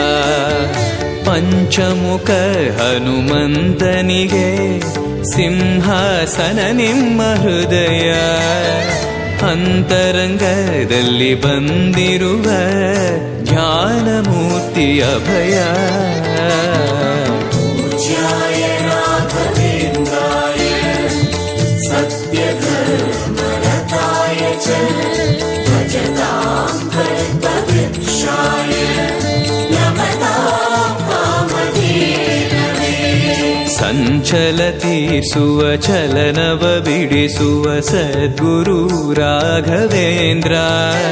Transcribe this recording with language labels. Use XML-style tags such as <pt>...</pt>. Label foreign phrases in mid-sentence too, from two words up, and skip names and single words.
<kn>ಪಂಚಮುಖ ಹನುಮಂತನಿಗೆ ಸಿಂಹಾಸನ ನಿಮ್ಮ ಹೃದಯ ಅಂತರಂಗದಲ್ಲಿ ಬಂದಿರುವ ಜ್ಞಾನಮೂರ್ತಿ ಅಭಯ</kn> <sa>पूज्याय राघवेन्द्राय सत्यधर्मरताय च भजतां कल्पवृक्षाय नमतां कामधेनवे</sa> <kn>ಸಂಚಲ ತೀರಿಸುವ ಚಲನವ ಬಿಡಿಸುವ ಸದ್ಗುರು ರಾಘವೇಂದ್ರ</kn>